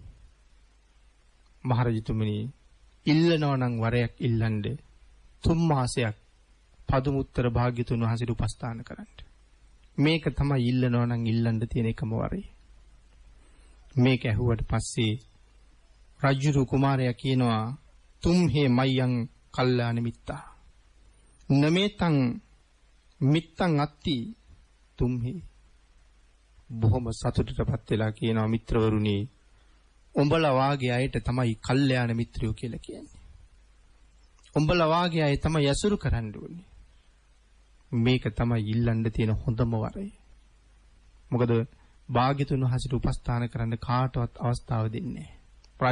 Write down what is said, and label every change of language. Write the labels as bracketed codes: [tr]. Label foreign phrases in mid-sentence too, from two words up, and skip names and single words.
[si] මහරජතුමනි ඉල්ලනවා නම් වරයක් ඉල්ලන්න 3 මාසයක් පදුමුත්තර භාග්‍යතුන් වහන්සේට උපස්ථාන කරන්න. මේක තමයි ඉල්ලනවා නම් ඉල්ලන්න තියෙන එකම වරේ. මේක ඇහුවට පස්සේ රජුරු කුමාරයා කියනවා [pi] තුම්හේ මයං කල්ලාන මිත්තා නමේතං මිත්තං අත්ති තුම්හේ. [si] බොහොම සතුටටපත් වෙලා කියනවා මිත්‍රවරුනි උඹලා වාගේ අයට තමයි කල්යාණ මිත්‍රයෝ කියලා කියන්නේ. උඹලා වාගේ අය තමයි යසුරු කරන්න ඕනේ. මේක තමයි ඉල්ලන්න තියෙන හොඳම වරය. මොකද භාග්‍යතුන් වහන්සේට උපස්ථාන කරන්න කාටවත් අවස්ථාව දෙන්නේ නැහැ.